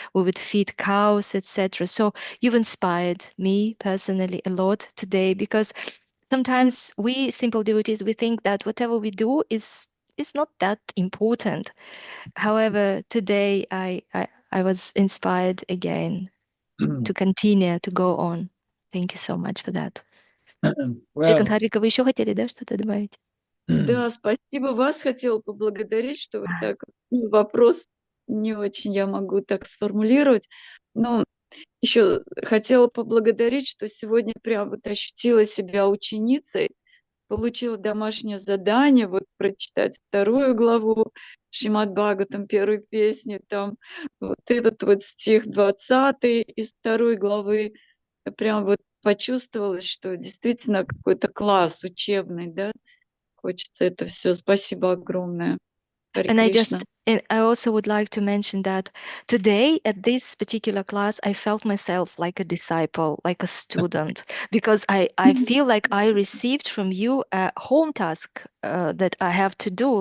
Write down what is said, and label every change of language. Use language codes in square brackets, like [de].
[en] We would feed cows, etc. So you've inspired me personally a lot today, because sometimes we simple devotees, we think that whatever we do is not that important. However, today I was inspired again to continue, to go on. Thank you so much for that. [ru] Шрикант [en] Well, [ru] Харика, вы еще хотели, да, что-то добавить? Да, спасибо. Вас хотела поблагодарить, что вы так, вопрос не очень я могу так сформулировать, но еще хотела поблагодарить, что сегодня прям вот ощутила себя ученицей, получила домашнее задание вот прочитать 2 главу Шримад Бхагаватам, 1 песни, там вот этот вот стих 20 из 2 главы. Я прям вот почувствовала, что действительно какой-то класс учебный, да. Хочется это все. Спасибо огромное. Харе [en] And [ru] Кришна. [en] I also would like to mention that today at this particular class, I felt myself like a disciple, like a student, because I feel like I received from you a home task that I have to do.